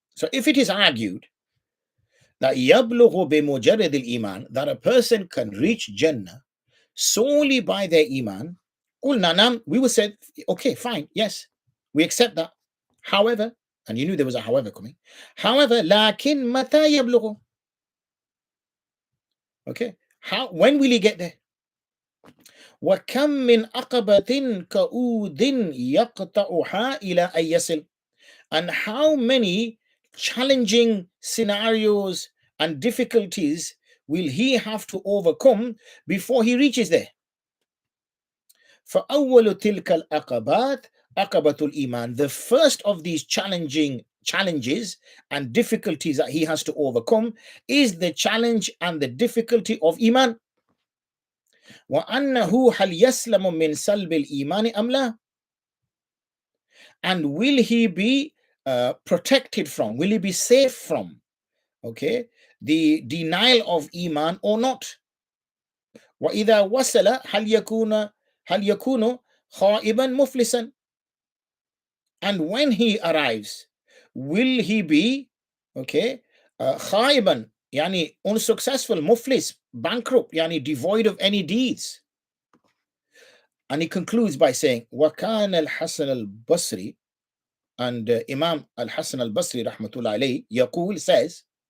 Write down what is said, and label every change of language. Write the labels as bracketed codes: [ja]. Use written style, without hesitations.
[en] So if it is argued that yablughu bimujarrad al-iman, that a person can reach Jannah solely by their Iman, qulna nam, we will say, okay, fine, yes, we accept that. However, And you knew there was a however coming. [ar] However, لكن متى يبلغ? [en] Okay, when will he get there? [ar] وكم من عقبة كؤود يقطعها إلى أن يصل. [en] And how many challenging scenarios and difficulties will he have to overcome before he reaches there? [ar] فأول تلك العقبات عقبة الإيمان. [en] The first of these challenges and difficulties that he has to overcome is the challenge and the difficulty of Iman. [ar] وأنه هل يسلم من سلب الإيمان أم لا? [en] And will he be protected from, will he be safe from, okay, the denial of Iman or not? [ar] وإذا وصل هل يكون خائبا مفلسا? [en] And when he arrives, will he be, okay, خائبا يعني unsuccessful, muflis, bankrupt, يعني devoid of any deeds? And he concludes by saying, وَكَانَ الْحَسَنَ الْبَصْرِ, and Imam al-Hasan al-Basri rahmatullah alayhi yaqul says,